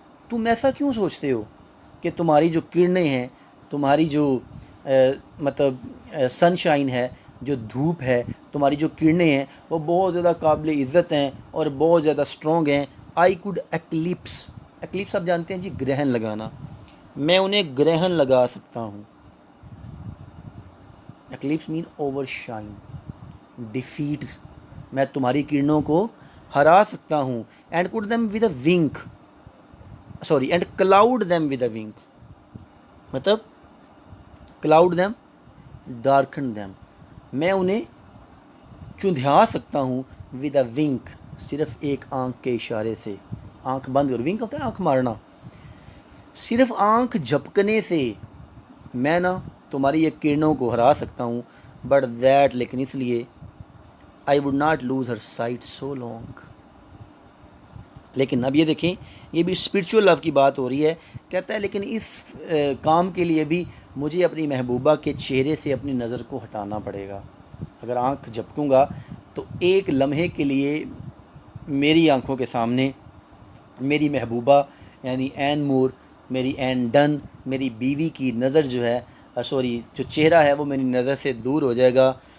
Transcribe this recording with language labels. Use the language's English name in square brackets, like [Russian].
[Urdu] تم ایسا کیوں سوچتے ہو کہ تمہاری جو کرنیں ہیں، تمہاری جو مطلب سن شائن ہے، جو دھوپ ہے، تمہاری جو کرنیں ہیں وہ بہت زیادہ قابل عزت ہیں اور بہت زیادہ اسٹرانگ ہیں. [English] I could eclipse. [Urdu] ایکلپس آپ جانتے ہیں جی، گرہن لگانا. میں انہیں گرہن لگا سکتا ہوں. [English] Eclipse mean over shine, defeat. [Urdu] میں تمہاری کرنوں کو ہرا سکتا ہوں. [English] And could them with a wink, sorry, and cloud them with a wink. مطلب cloud them, darken them. [Urdu] میں انہیں چندھیا سکتا ہوں [English] with a wink, [Urdu] صرف ایک آنکھ کے اشارے سے. آنکھ بند کرو، ونک ہوتا ہے آنکھ مارنا. صرف آنکھ جھپکنے سے میں نا تمہاری یہ کرنوں کو ہرا سکتا ہوں. [English] but that, [Urdu] لیکن اس لیے [English] I would not lose her sight so long. [Urdu] لیکن اب یہ دیکھیں یہ بھی اسپرچول لو کی بات ہو رہی ہے. کہتا ہے لیکن اس کام کے لیے بھی مجھے اپنی محبوبہ کے چہرے سے اپنی نظر کو ہٹانا پڑے گا. اگر آنکھ جھپکوں گا تو ایک لمحے کے لیے میری آنکھوں کے سامنے میری محبوبہ یعنی این مور، میری این ڈن، میری بیوی کی نظر جو ہے جو چہرہ ہے وہ میری نظر سے دور ہو جائے گا.